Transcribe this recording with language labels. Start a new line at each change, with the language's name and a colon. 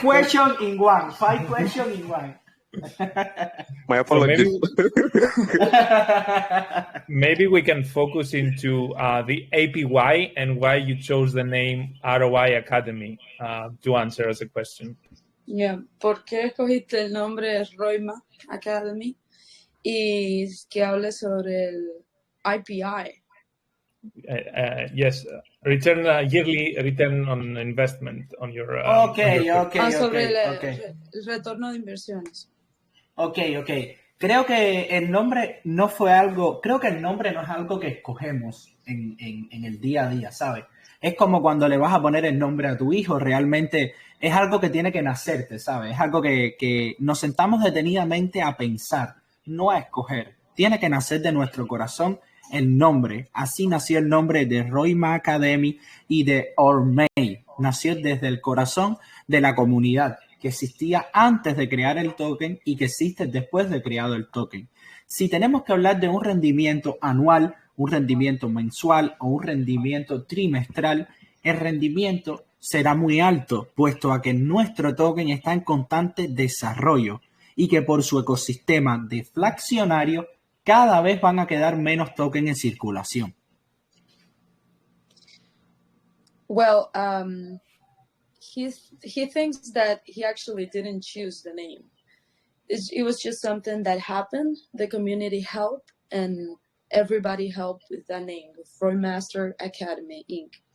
English: questions in one. 5 questions in one. My apologies. Maybe we can focus into the APY and why you chose the name ROI Academy to answer as a question. Yeah.
Spanish: ¿Por qué escogiste el nombre ROI Academy? Y que hable sobre el IPI.
English: Yes, yearly return on investment on your. Okay.
Spanish: Sobre el retorno de inversiones. Ok. Creo que el nombre no fue algo, creo que el nombre no es algo que escogemos en el día a día, ¿sabes? Es como cuando le vas a poner el nombre a tu hijo, realmente es algo que tiene que nacerte, ¿sabes? Es algo que nos sentamos detenidamente a pensar, no a escoger. Tiene que nacer de nuestro corazón el nombre. Así nació el nombre de ROI Master Academy y de ORMAI. Nació desde el corazón de la comunidad que existía antes de crear el token y que existe después de creado el token. Si tenemos que hablar de un rendimiento anual, un rendimiento mensual o un rendimiento trimestral, el rendimiento será muy alto, puesto a que nuestro token está en constante desarrollo y que por su ecosistema deflacionario cada vez van a quedar menos tokens en circulación.
English: Well, he thinks that he actually didn't choose the name. It was just something that happened. The community helped, and everybody helped with that name, with ROI Master Academy Inc.